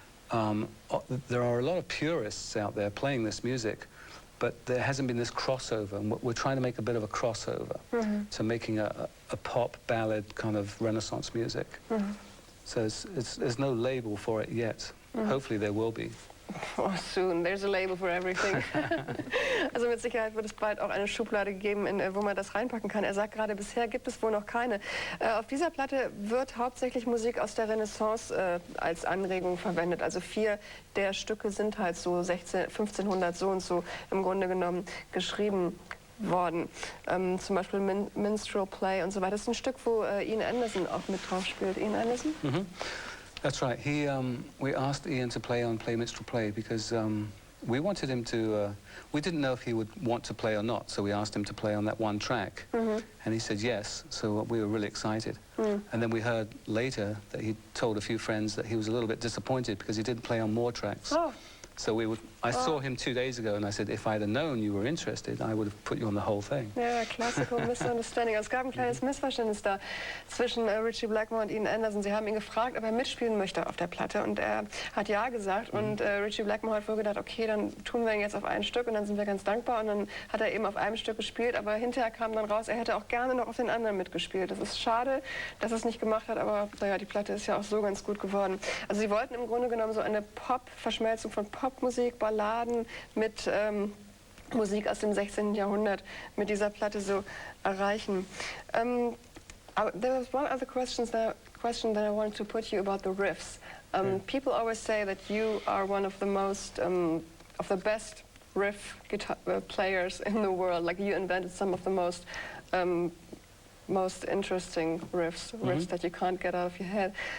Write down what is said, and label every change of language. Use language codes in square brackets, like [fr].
[en] There are a lot of purists out there playing this music, but there hasn't been this crossover, and we're trying to make a bit of a crossover to making a pop ballad kind of Renaissance music. So there's no label for it yet. Hopefully there will be. Oh, soon. There's a label for everything. [de] Also mit Sicherheit wird es bald auch eine Schublade geben, wo man das reinpacken kann. Er sagt gerade, bisher gibt es wohl noch keine. Auf dieser Platte wird hauptsächlich Musik aus der Renaissance als Anregung verwendet. Also 4 der Stücke sind halt so 1500 so und so im Grunde genommen geschrieben worden. Zum Beispiel Minstrel Play und so weiter. Das ist ein Stück, wo Ian Anderson auch mit drauf spielt. [en] Ian Anderson? That's right. We asked Ian to play on Play Minstrel Play because we wanted him to, we didn't know if he would want to play or not, so we asked him to play on that one track. And he said yes, so we were really excited. And then we heard later that he told a few friends that he was a little bit disappointed because he didn't play on more tracks. So I saw him 2 days ago and I said, if I'd have known you were interested, I would have put you on the whole thing. Ja, classical misunderstanding. [de] Es gab ein kleines Missverständnis da zwischen Ritchie Blackmore und Ian Anderson. Sie haben ihn gefragt, ob er mitspielen möchte auf der Platte und er hat ja gesagt und Ritchie Blackmore hat wohl gedacht, okay, dann tun wir ihn jetzt auf ein Stück und dann sind wir ganz dankbar und dann hat er eben auf einem Stück gespielt, aber hinterher kam dann raus, er hätte auch gerne noch auf den anderen mitgespielt. Das ist schade, dass er es nicht gemacht hat, aber naja, die Platte ist ja auch so ganz gut geworden. Also sie wollten im Grunde genommen so eine Verschmelzung von Popmusik, Balladen mit Musik aus dem 16. Jahrhundert mit dieser Platte so erreichen. [en] There was one other question that I wanted to put you about the riffs. People always say that you are one of the best riff guitar players in the world. Like you invented some of the most interesting riffs that you can't get out of your head.